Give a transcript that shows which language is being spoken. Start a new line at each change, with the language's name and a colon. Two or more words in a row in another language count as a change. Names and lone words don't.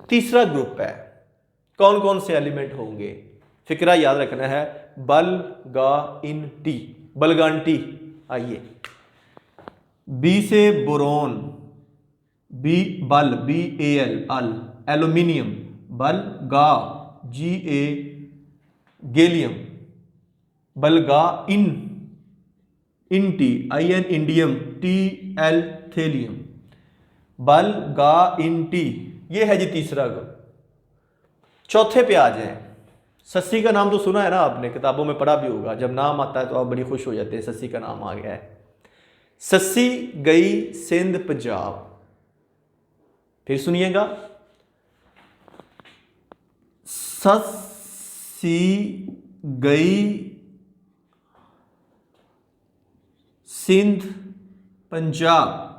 Urdu: تیسرا گروپ ہے، کون کون سے ایلیمنٹ ہونگے، فقرہ یاد رکھنا ہے، بلگائنٹی، بلگانٹی. آئیے، بی سے بورون، بی بل BAL ال، ایلومینیم، بل گا GA گیلیم، بلگا انٹی IN انڈیم TL تھیلیم، بلگا انٹی. یہ ہے جی تیسرا گروپ. چوتھے پے آ جائے، سسی کا نام تو سنا ہے نا آپ نے، کتابوں میں پڑھا بھی ہوگا. جب نام آتا ہے تو آپ بڑی خوش ہو جاتے ہیں، سسی کا نام آ گیا ہے. سسی گئی سندھ پنجاب. پھر سنیے گا، سسی گئی سندھ پنجاب.